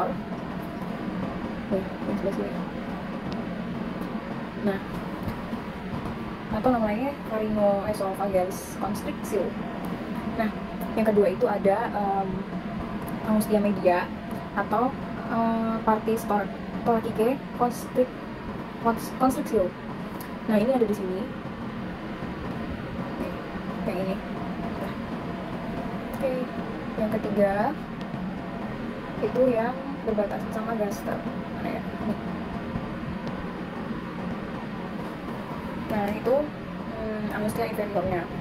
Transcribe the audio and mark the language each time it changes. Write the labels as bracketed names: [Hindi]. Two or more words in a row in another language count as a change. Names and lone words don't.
[Indonesian] Nih, yang sebelah sini. Nah, atau namanya [Latin] pharyngoesophagealis constrictio. [Indonesian] Nah, yang kedua itu ada [Latin] angustia media [Indonesian] atau [Latin] partis thoracicae constrictio. [Indonesian] Nah, ini ada di sini. Kayak ini. Nah, oke. Yang ketiga itu yang berbatasan sama gaster. Mana ya? Nih. Nah, itu angustia inferiornya.